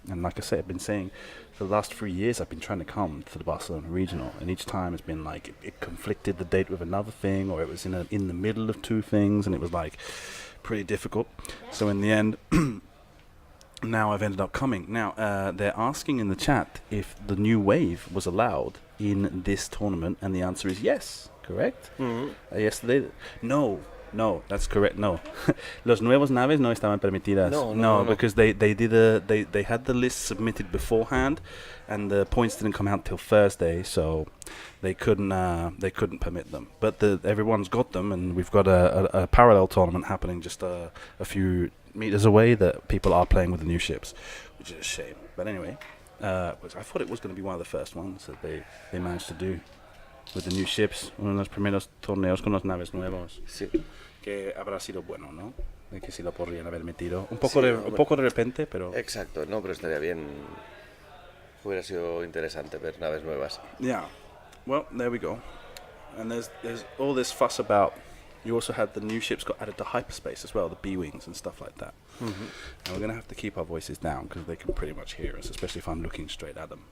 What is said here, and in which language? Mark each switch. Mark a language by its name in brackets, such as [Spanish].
[English] And like I said, I've been saying for the last 3 years, I've been trying to come to the Barcelona regional, and each time it's been like it conflicted the date with another thing, or it was in the middle of two things, and it was like pretty difficult. So in the end. Now I've ended up coming. Now, they're asking in the chat if the new wave was allowed in this tournament, and the answer is yes, correct? Mm-hmm. Yesterday, no, that's correct, no. [Spanish] Los nuevos naves no estaban permitidas. [English] No, because they had the list submitted beforehand, and the points didn't come out till Thursday, so they couldn't permit them. But everyone's got them, and we've got a parallel tournament happening just a few meters away that people are playing with the new ships, which is a shame. But anyway, I thought it was going to be one of the first ones that they managed to do with the new ships. [Spanish] Uno de los primeros torneos con las naves nuevos. Sí. Que habrá sido bueno, ¿no? De que si lo podrían haber metido. Un poco de repente, pero... Exacto, no, pero estaría bien. Hubiera sido interesante ver naves nuevas. [English] Yeah. Well, there we go. And there's all this fuss about... You also had the new ships got added to Hyperspace as well, the B-Wings and stuff like that. Mm-hmm. And we're going to have to keep our voices down because they can pretty much hear us, especially if I'm looking straight at them.